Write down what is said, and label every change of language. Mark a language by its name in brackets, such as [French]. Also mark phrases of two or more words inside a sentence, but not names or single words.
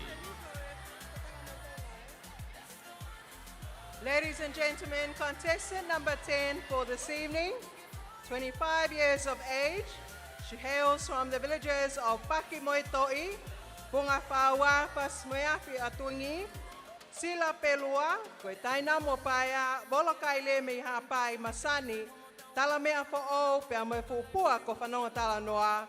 [English] Ladies and gentlemen, contestant number 10 for this evening, 25 years of age. She hails from the villages of Pakimoitoi, Bungafawa, Pasmeafi Atungi, Sila Pelua, Koetaina Mopaya, Bolokaile Mihapai Masani, Talamea for all, Peamefupua, Kofanonga Talanoa.